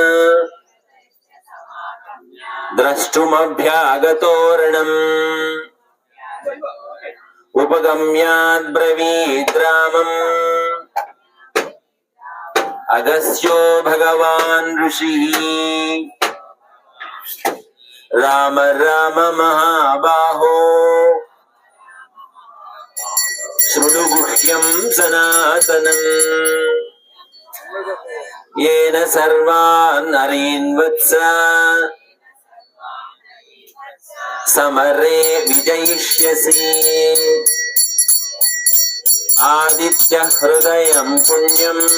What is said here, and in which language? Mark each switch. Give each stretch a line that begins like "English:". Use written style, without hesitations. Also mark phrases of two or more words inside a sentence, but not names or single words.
Sanskrit: ద్రష్టుమభ్యాగతోరణం ఉపగమ్యాద్బ్రవీద్రామం అగస్త్యో భగవాన్ ఋషి రామ రామ మహాబాహో శృణు గుహ్యం సనాతనం येन सर्वान् नरीन् वत्स समरे विजयिष्यसि आदित्य हृदयं पुण्यं